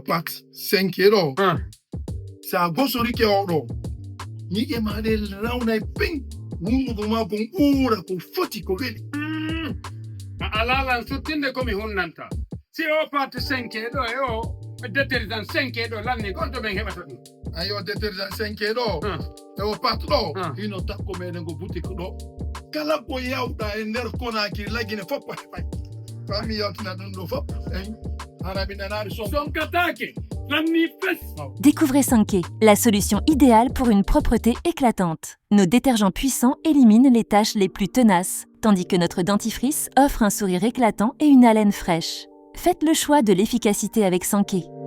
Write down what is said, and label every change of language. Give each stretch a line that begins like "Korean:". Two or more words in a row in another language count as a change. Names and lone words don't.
Fula: pat 5 ɗo sa gosorike oɗo ñiƴe maɗe rawnay ping wundugo ma kon ɓuura ko foti ko weeli a alalan sottinde komi hunnanta si o pat 5 ɗo e o détergent 5 ɗo lanni gonto men heɓata ɗum ayo détergent 5 ɗo e o pat ɗo hino takko meɗen ko boutique ɗo kala ko yawɗa e nder konaki lagine foppa heɓay fami yawtina ɗum ɗo fop
French: Découvrez 5K, la solution idéale pour une propreté éclatante. Nos détergents puissants éliminent les taches les plus tenaces, tandis que notre dentifrice offre un sourire éclatant et une haleine fraîche. Faites le choix de l'efficacité avec 5K.